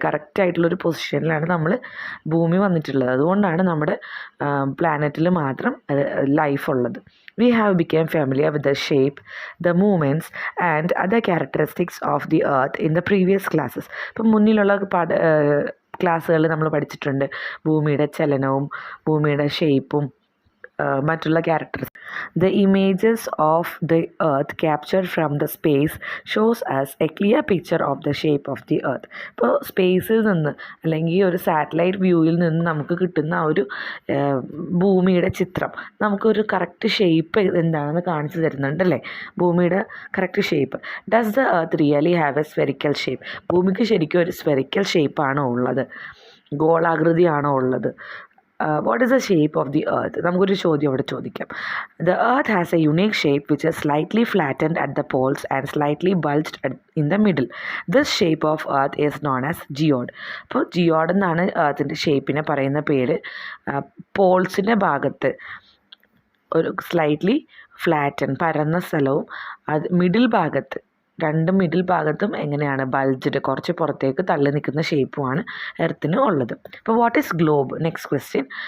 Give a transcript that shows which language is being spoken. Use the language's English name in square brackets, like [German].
[Malayalam] കറക്റ്റായിട്ടുള്ളൊരു പൊസിഷനിലാണ് നമ്മൾ ഭൂമി വന്നിട്ടുള്ളത്. അതുകൊണ്ടാണ് നമ്മുടെ പ്ലാനറ്റിൽ മാത്രം ലൈഫ് ഉള്ളത്. [English] We have become familiar with the shape, the movements and other characteristics of the earth in the previous classes. [Malayalam] ഇപ്പം മുന്നിലുള്ള ക്ലാസ്സുകളിൽ നമ്മൾ പഠിച്ചിട്ടുണ്ട് ഭൂമിയുടെ ചലനവും ഭൂമിയുടെ ഷേപ്പും മറ്റുള്ള characters. [English] The images of the earth captured from the space shows us a clear picture of the shape of the earth. [Malayalam] ഇപ്പോൾ സ്പേസിൽ നിന്ന് അല്ലെങ്കിൽ ഒരു സാറ്റലൈറ്റ് വ്യൂവിൽ നിന്ന് നമുക്ക് കിട്ടുന്ന ആ ഒരു ഭൂമിയുടെ ചിത്രം നമുക്കൊരു കറക്റ്റ് ഷേപ്പ് എന്താണെന്ന് കാണിച്ചു തരുന്നുണ്ടല്ലേ. ഭൂമിയുടെ correct shape. [English] Does the earth really have a spherical shape? [Malayalam] ഭൂമിക്ക് ശരിക്കും ഒരു സ്ഫെറിക്കൽ ഷേപ്പാണോ ഉള്ളത്? ഗോളാകൃതിയാണോ ഉള്ളത്? [English] What is the shape of the earth? [Malayalam] നമുക്കൊരു ചോദ്യം അവിടെ ചോദിക്കാം. [English] The earth has a unique shape which is slightly flattened at the poles and slightly bulged in the middle. This shape of earth is known as geode. [Malayalam] അപ്പോൾ geode എന്നാണ് എർത്തിൻ്റെ ഷേപ്പിനെ പറയുന്ന പേര്. പോൾസിൻ്റെ ഭാഗത്ത് ഒരു സ്ലൈറ്റ്ലി ഫ്ലാറ്റൻ പരന്ന സ്ഥലവും മിഡിൽ ഭാഗത്ത് middle ഭാഗത്തും എങ്ങനെയാണ് ബൾജ്ഡ് കുറച്ച് പുറത്തേക്ക് തള്ളി നിൽക്കുന്ന ഷേപ്പുമാണ് എർത്തിന് ഉള്ളത്. അപ്പോൾ [English] What is globe? Next question.